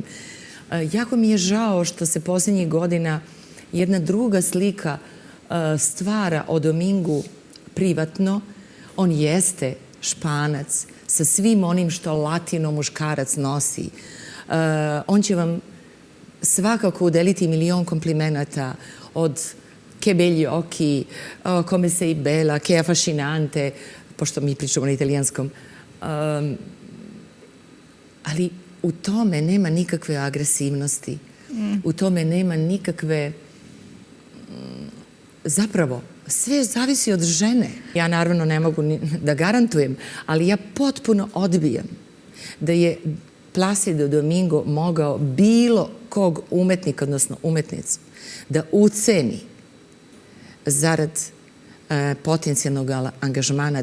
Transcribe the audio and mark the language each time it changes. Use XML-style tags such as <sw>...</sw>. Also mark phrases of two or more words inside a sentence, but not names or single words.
<sr>Jako mi je žao što se posljednjih godina jedna druga slika stvara o Domingu privatno. On jeste Španac sa svim onim što latino muškarac nosi. On će vam svakako udeliti milion komplimenata od</sr> <it>che begli occhi, come sei bella, che affascinante,</it> <sr>pošto mi pričamo na italijanskom. Ali u tome nema nikakve agresivnosti, u tome nema nikakve... Zapravo, sve zavisi od žene. Ja naravno ne mogu da garantujem, ali ja potpuno odbijam da je Placido Domingo mogao bilo kog umetnika, odnosno umetnicu, da uceni zarad potencijalnog angažmana.</sr>